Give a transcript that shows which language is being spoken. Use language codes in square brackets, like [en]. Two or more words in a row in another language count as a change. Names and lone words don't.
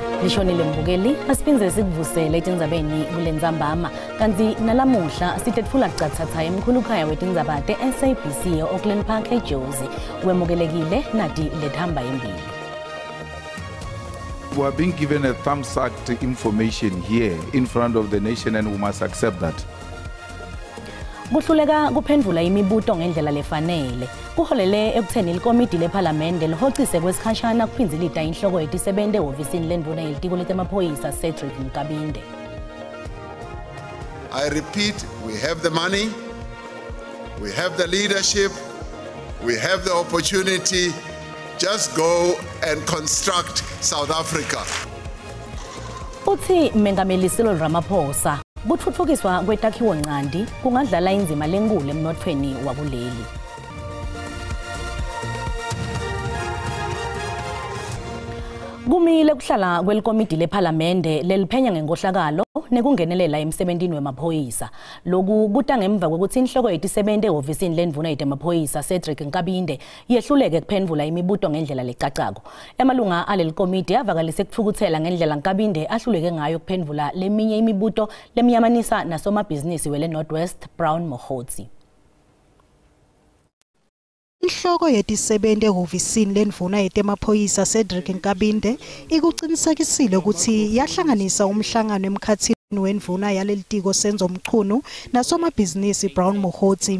[ss] Nishonile mbukeli asiphinze sikuvusele etindzabeni kulendzambama kanti nalamuhla sitetfula kucathatha emkhulukhaya wetindzabate SABC Auckland Park eJozi wemukelekile nati lethamba embili. [en] We are being given a thumbs-up information here in front of the nation and we must accept that. [ss] Kuhluleka kuphendvula imibuto ngendlela lefanele kuholele ekutheni likomiti lephalamende lihocise kwesikhashana kuphinzilita inhloko yetisebente ehhovisini lendvuna yelitiko letemaphoyisa Cedric Nkabinde. [en] I repeat, we have the money, we have the leadership, we have the opportunity. Just go and construct South Africa. [ss] Uthi Mengameli Cyril Ramaphosa kutfutfukiswa kwetakhiwo nqandi kungadlala indzima lenkulu emnothweni wakuleli. Kumile kuhlala kwelikomiti lephalamende leliphenya ngenkohlakalo nekungenelela emsebentini wemaphoyisa. Loku kuta ngemva kwekuthi inhloko yetisebente ehhovisini lendvuna yetemaphoyisa Cedric Nkabinde yehluleke kuphendvula imibuto ngendlela lecacako. Emalunga alelikomiti avakalise kutfukuthela ngendlela Nkabinde ahluleke ngayo kuphendvula leminye imibuto lemyamanisa nasomabhizinisi wele Northwest Brown Mohotsi. Inhloko yetisebente ehhovisini lendvuna yetemaphoyisa Cedric Nkabinde ikuqinisekisile ukuthi yahlanganisa umhlangano emkhathini wendvuna yalelitiko senzomchunu nasomabhizinisi Brown Mohotsi.